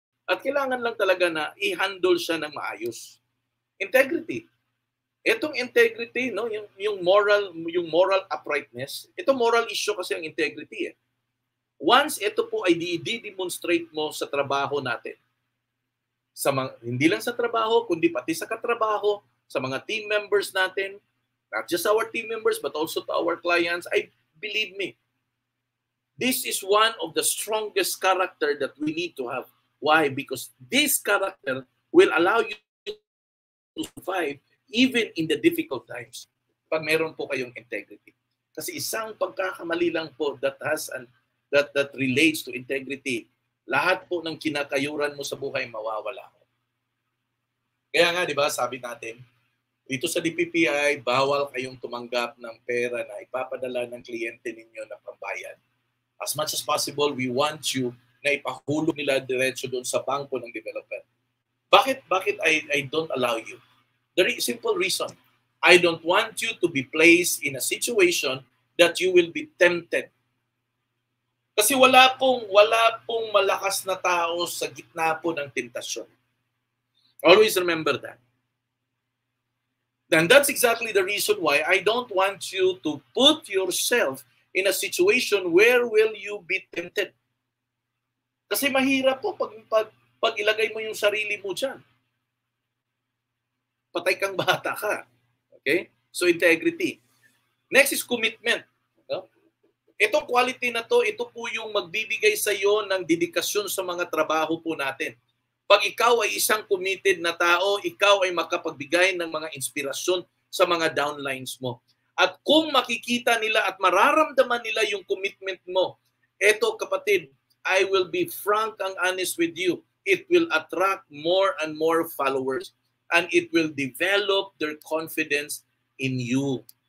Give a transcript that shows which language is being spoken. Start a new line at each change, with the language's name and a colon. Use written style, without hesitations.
Filipino: At kailangan lang talaga na i-handle siya ng maayos.
English: Integrity.
Filipino: Itong integrity, no, yung moral uprightness, ito moral issue kasi ang integrity. Once ito po ay i-demonstrate mo sa trabaho natin, hindi lang sa trabaho, kundi pati sa katrabaho, sa mga team members natin,
English: not just our team members, but also to our clients, believe me, this is one of the strongest character that we need to have. Why? Because this character will allow you to survive even in the difficult times.
Filipino: Pag meron po kayong integrity. Kasi isang pagkakamali lang po that relates to integrity, lahat po ng kinakayuran mo sa buhay mawawala. Kaya nga, di ba, sabi natin, dito sa DPPI, bawal kayong tumanggap ng pera na ipapadala ng kliyente ninyo na pambayad.
English: As much as possible, we want you
Filipino: na ipahulog nila diretso doon sa bangko ng developer. Bakit
English: I don't allow you? The simple reason, I don't want you to be placed in a situation that you will be tempted.
Filipino: Kasi wala pong malakas na tao sa gitna po ng tentasyon.
English: Always remember that. And that's exactly the reason why I don't want you to put yourself in a situation where will you be tempted.
Filipino: Kasi mahirap po pag ilagay mo yung sarili mo dyan. Patay kang bata ka.
English: Okay? So integrity. Next is commitment. No?
Filipino: Itong quality na to, ito po yung magbibigay sa iyo ng dedikasyon sa mga trabaho po natin. Pag ikaw ay isang committed na tao, ikaw ay makapagbigay ng mga inspirasyon sa mga downlines mo. At kung makikita nila at mararamdaman nila yung commitment mo, eto kapatid,
English: I will be frank and honest with you. It will attract more and more followers and it will develop their confidence in you.